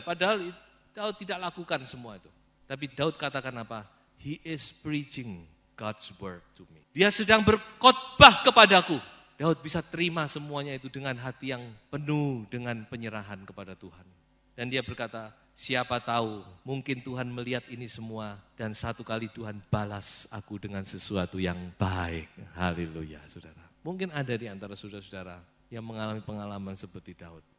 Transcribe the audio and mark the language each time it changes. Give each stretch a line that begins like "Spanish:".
Indonesian: Padahal Daud tidak lakukan semua itu. Tapi Daud katakan apa?
English: He is preaching God's word to me.
Indonesian: Dia sedang berkhotbah kepadaku. Daud bisa terima semuanya itu dengan hati yang penuh dengan penyerahan kepada Tuhan. Dan dia berkata, siapa tahu mungkin Tuhan melihat ini semua dan satu kali Tuhan balas aku dengan sesuatu yang baik. Haleluya saudara. Mungkin ada di antara saudara-saudara yang mengalami pengalaman seperti Daud.